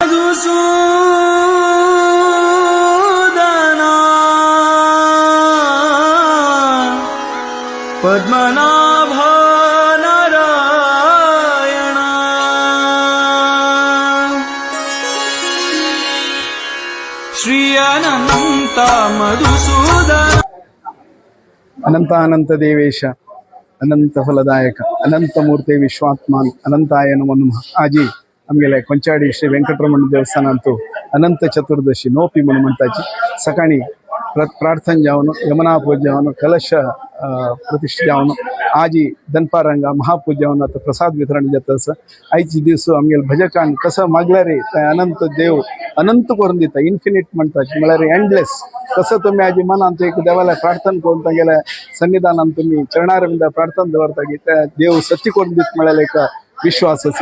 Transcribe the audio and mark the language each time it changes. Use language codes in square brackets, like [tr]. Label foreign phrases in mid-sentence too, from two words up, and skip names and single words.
[sa] मधुसूदना पद्मनाभ नारायण श्री अनंत मधुसूदन अनंत अनंत देवेश अनंत फलदायक अनंत मूर्ती विश्वात्मान अनंताय नमो नमः. [kok] आजी आमगेले ಕೊಂಚಾಡಿ श्री व्यंकटरमण देवस्थानांतू अनंत चतुर्दशी नोपी म्हणून म्हणताची सकाळी प्रार्थना जावन यमुना पूजा जावन कलश प्रतिष्ठा जावन आजी दनपारंगा महापूजा जावन आता प्रसाद वितरण जाता आयची दिवस आमगेले भजकान कसं मागला रे अनंत देव अनंत करून दिता इन्फिनिट म्हणतात म्हळ्यार एंडलेस कसं तुम्ही आजी मनात एक देवाला प्रार्थना करून तांगेल्या सन्निधानात तुम्ही चरणारविंद प्रार्थना दवरता की त्या देव सत्य करून दित म्हळ्यार एक विश्वास आसा.